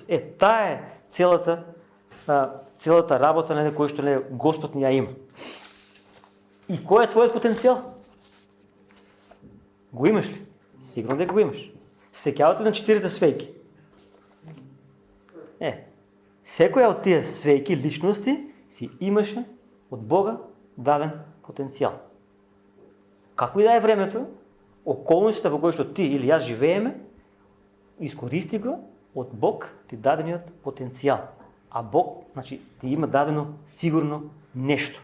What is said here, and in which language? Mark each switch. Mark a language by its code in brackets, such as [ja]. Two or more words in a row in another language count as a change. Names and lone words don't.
[mk] Таа е целата работа на кој што Господ ни ја има. И кој е твојот потенцијал? Го имаш ли? Сигурно дека го имаш. Сеќавате на 4 свејки. Секоја од тие свејки, личности, си имаше от Бога даден потенциал. [bg] Какво и да е времето, околностите, в които ти или аз живееме, изкористи го от Бог ти даденият потенциал. [mk] А Бог, значи, ти има дадено сигурно нещо.